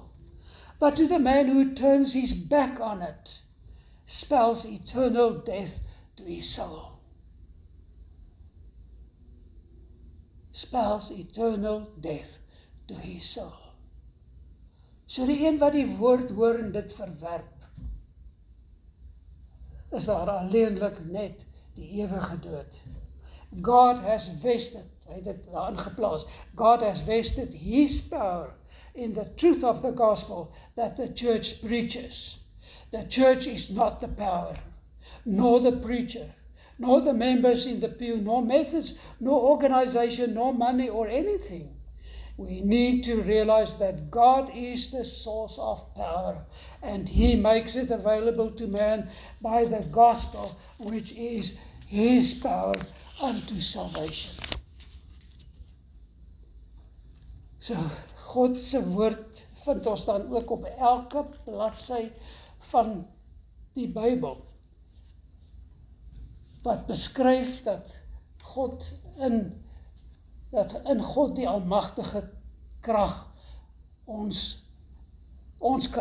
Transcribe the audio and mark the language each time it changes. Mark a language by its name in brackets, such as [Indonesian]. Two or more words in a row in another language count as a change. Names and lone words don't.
[English] But to the man who turns his back on it, spells eternal death to his soul. Spells eternal death to his soul. [Afrikaans] So die een wat die woord hoor en dit verwerp, is daar alleenlik net die ewige dood. [English] God has vested, [Afrikaans] hy het dit daarin geplaas, [English] God has vested his power in the truth of the gospel that the church preaches. The church is not the power, nor the preacher, nor the members in the pew, nor methods, nor organization, nor money or anything. We need to realize that God is the source of power, and he makes it available to man by the gospel, which is his power unto salvation. So, [Afrikaans] God se woord vind ons dan ook op elke bladsy van die Bybel, wat beskryf dat in God die almagtige krag ons krag vind.